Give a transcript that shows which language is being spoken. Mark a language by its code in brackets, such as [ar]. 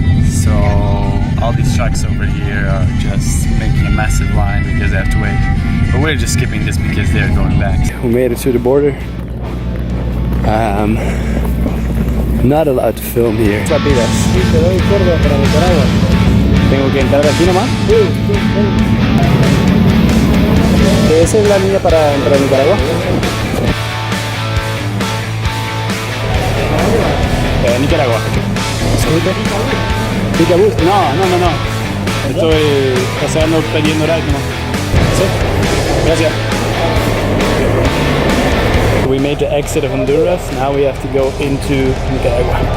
[en] So all these trucks over here are just making a massive line because they have to wait. But we're just skipping this because they're going back. We made it to the border. Not allowed to film here. [es] Sí, te doy curva para Nicaragua. ¿Tengo que entrar aquí nomás? Sí. ¿Esa es la línea para entrar a Nicaragua? Nicaragua. ¿Pica bus? No. Estoy pasando pidiendo ride nomás. Sí. Gracias. [en] We made the exit of Honduras. Now we have to go into Nicaragua.